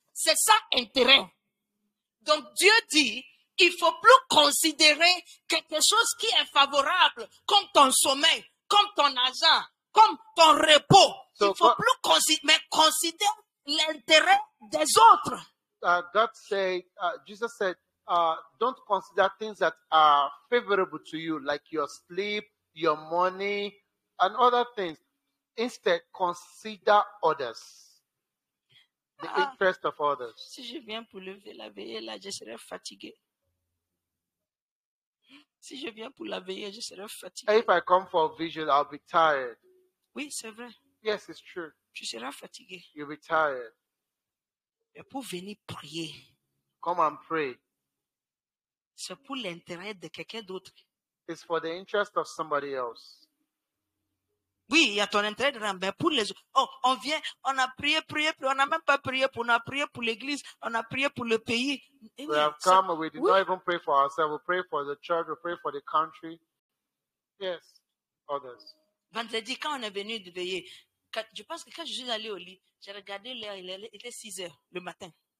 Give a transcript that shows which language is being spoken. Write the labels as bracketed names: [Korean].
[French] C'est ça, intérêt. Donc, Dieu dit, il ne faut plus considérer quelque chose qui est favorable, comme ton sommeil, comme ton argent, comme ton repos. Il ne faut plus considérer l'intérêt des autres. [English] God said, Jesus said, don't consider things that are favorable to you, like your sleep, your money, and other things. Instead, consider others, the interest of others. [French] Si je viens pour lever la veillée, là, je serai fatigué. Si je viens pour la veillée, je serai fatigué. [English] If I come for a vigil, I'll be tired. [French] Oui, c'est vrai. [English] Yes, it's true. [French] Tu seras fatigué. [English] You'll be tired. [French] Mais pour venir prier, [English] Come and pray. [French] c'est pour l'intérêt de quelqu'un d'autre. [English] It's for the interest of somebody else. [French] Oui, il y a ton intérêt dedans, mais pour les autres. Oh, on vient, on a prié, on n'a même pas prié on a prié pour l'église, on a prié pour le pays. Et [English] We [French] oui, [English] have [French] ça- [English] come, we did [French] oui. [English] not even pray for ourselves. We pray for the church, we pray for the country. Yes, others. [French] Vendredi, quand on est venu de veiller, je pense que quand je suis allé au lit, j'ai regardé l'heure, il était 6 heures le matin.